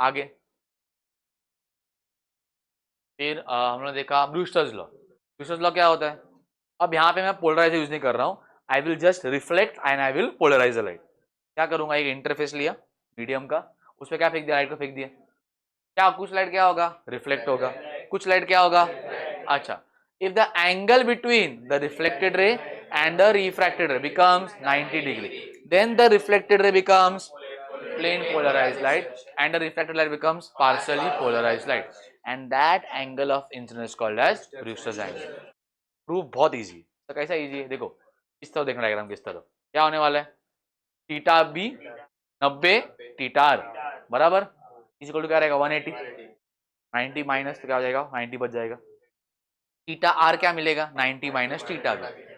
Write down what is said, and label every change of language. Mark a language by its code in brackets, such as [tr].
[hi] आगे फिर हम लोगों ने देखा ब्रूस्टर्स लॉ. ब्रूस्टर्स लॉ क्या होता है? अब यहाँ पे मैं पोलराइजर यूज नहीं कर रहा हूँ. [en] I will just reflect and I will polarize the light. [hi] क्या करूंगा? एक इंटरफेस लिया मीडियम का, उस पर क्या फेंक दिया? लाइट को फेंक दिया. क्या कुछ लाइट क्या होगा? रिफ्लेक्ट होगा. कुछ लाइट क्या होगा? [en] अच्छा, if the angle between the reflected ray and the refracted ray becomes 90 degree, then the reflected ray becomes plain polarized light and the refracted light becomes partially polarized light, and that angle of incidence is called as Brewster's angle. [hi] Proof बहुत easy. तो कैसा easy है? देखो इस तरह देखना diagram. किस तरह क्या होने वाला है? थीटा बी 90, थीटा आर बराबर इज इक्वल टू क्या रहेगा? 180. 90 माइनस तो क्या हो जाएगा? 90 बच जाएगा. थीटा आर क्या मिलेगा? 90 माइनस थीटा बी.